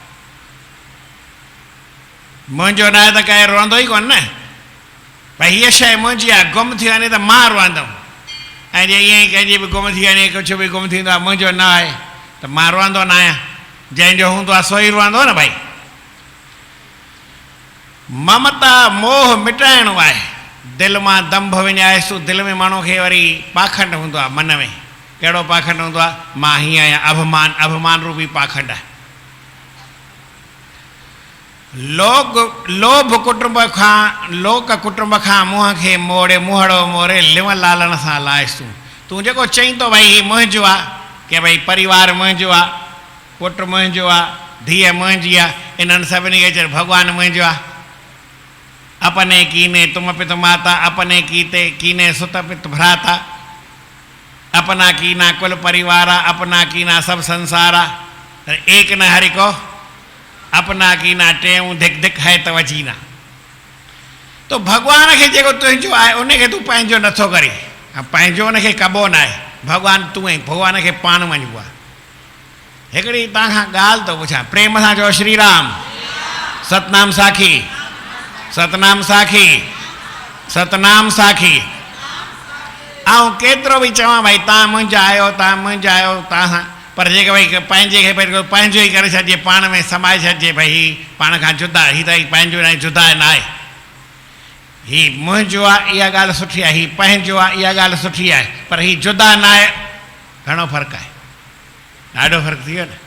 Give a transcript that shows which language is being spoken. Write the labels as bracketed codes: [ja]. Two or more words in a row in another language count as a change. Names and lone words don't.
[sd] मुंहिंजो न आहे त कंहिं रुअंदो ई कोन न भई हीअ शइ मुंहिंजी आहे गुम थी वञे त मां रुअंदुमि ऐं जे ईअं ई कंहिंजी बि गुम थी वञे कुझु बि गुम थींदो आहे मुंहिंजो न आहे त मां रुअंदो न आहियां जंहिंजो हूंदो आहे सो ई रुअंदो न भाई ममता मोह मिटाइणो आहे दिलि मां दंभ विञाएसि दिलि में माण्हू खे वरी पाखंड हूंदो आहे मन में कहिड़ो पाखंड हूंदो आहे? मां हीअं आहियां, अभिमान, अभिमान रूपी पाखंड आहे। लोभ कुटुंब खां, लोक कुटुंब खां मुंहं खे मोड़े, मुहड़ो मोड़े लिव लालण सां लाइस तूं जेको चईं थो भई हीउ मुंहिंजो आहे, की भई परिवार मुंहिंजो आहे, पुटु मुंहिंजो आहे, धीअ मुंहिंजी आहे, इन्हनि सभिनी खे चए भॻवानु मुंहिंजो आहे। [hi] अपने कीने तुम पित माता, अपने कीते कीने सुत पित भ्राता, अपना कीना कुल परिवारा, अपना कीना सब संसारा, एक न हरि को अपना कीना टेऊं धिक धिक है त वजीना। [sd] तो भगवान खे जेको तुंहिंजो आहे उनखे तूं पंहिंजो नथो करे, पंहिंजो उनखे कबो न आहे। भगवान तूं ऐं भगवान खे पाण मञिबो आहे। हिकिड़ी तव्हां खां ॻाल्हि थो पुछां, प्रेम सां चओ श्री राम, सतनाम साखी, सतनाम साखी, सतनाम साखी। ऐं केतिरो बि चवां भई तव्हां मुंहिंजा आहियो, तव्हां मुंहिंजा आहियो, तव्हां सां, पर जेके भई पंहिंजे खे पंहिंजो ई करे छॾिजे, पाण में समाए छॾिजे भई हीउ पाण खां जुदा, हीउ त पंहिंजो न आहे, जुदा न आहे, हीउ मुंहिंजो आहे, इहा ॻाल्हि सुठी आहे, हीउ पंहिंजो आहे, इहा ॻाल्हि सुठी आहे, पर हीउ जुदा न आहे, घणो फ़र्क़ु आहे, ॾाढो फ़र्क़ु थी वियो न।